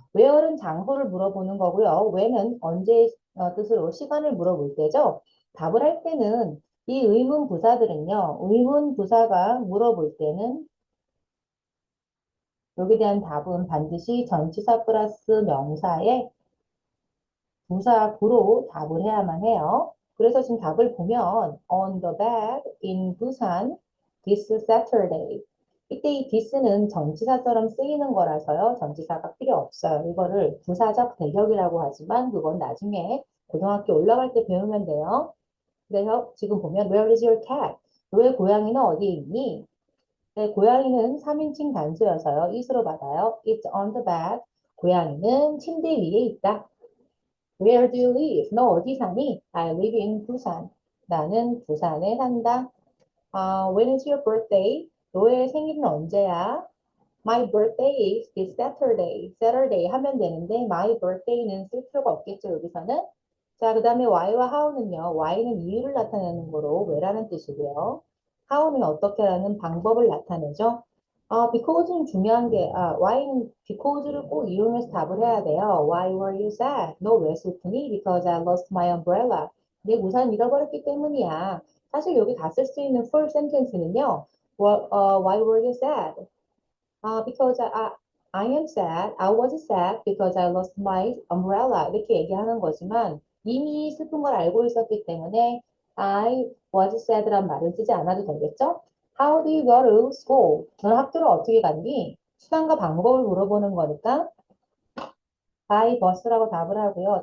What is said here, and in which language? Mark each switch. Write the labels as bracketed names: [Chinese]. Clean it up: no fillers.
[Korean] where는 장소를 물어보는 거고요. when은 언제 뜻으로 시간을 물어볼 때죠. 답을 할 때는 이 의문부사들은요. 의문부사가 물어볼 때는 여기에 대한 답은 반드시 전치사 플러스 명사에 부사구로 답을 해야만 해요. 그래서 지금 답을 보면 [English] on the bed in Busan this Saturday. [Korean] 이때 이 this는 전치사처럼 쓰이는 거라서요. 전치사가 필요 없어요. 이거를 부사적 대격이라고 하지만 그건 나중에 고등학교 올라갈 때 배우면 돼요. 그래서 지금 보면 [English] where is your cat? [Korean] 너의 고양이는 어디에 있니? 네, 고양이는 3인칭 단수여서요. it으로 받아요. [English] It's on the bed. [Korean] 고양이는 침대 위에 있다. [English] Where do you live? [Korean] 너 어디 사니? [English] I live in Busan. [Korean] 나는 부산에 산다. [English] When is your birthday? [Korean] 너의 생일은 언제야? [English] My birthday is this Saturday. [Korean] Saturday 하면 되는데 [English] my birthday [Korean] 는 쓸 필요가 없겠죠, 여기서는. 자, 그 다음에 why와 how는요. why는 이유를 나타내는 거로 왜라는 뜻이고요. how는 어떻게라는 방법을 나타내죠. because는 중요한 게, why는 because를 꼭 이용해서 답을 해야 돼요. [English] Why were you sad? [Korean] 너 왜 슬프니? [English] Because I lost my umbrella. [Korean] 내 우산 잃어버렸기 때문이야. 사실 여기 다 쓸 수 있는 full sentence는요. [English] Why were you sad? Because I am sad. I was sad because I lost my umbrella. [Korean] 이렇게 얘기하는 거지만 이미 슬픈 걸 알고 있었기 때문에 [English] I was sad [Korean] 란 말을 쓰지 않아도 되겠죠? [English] How do you go to school? [Korean] 너는 학교를 어떻게 갔니? 수단과 방법을 물어보는 거니까 [English] by bus [Korean] 라고 답을 하고요.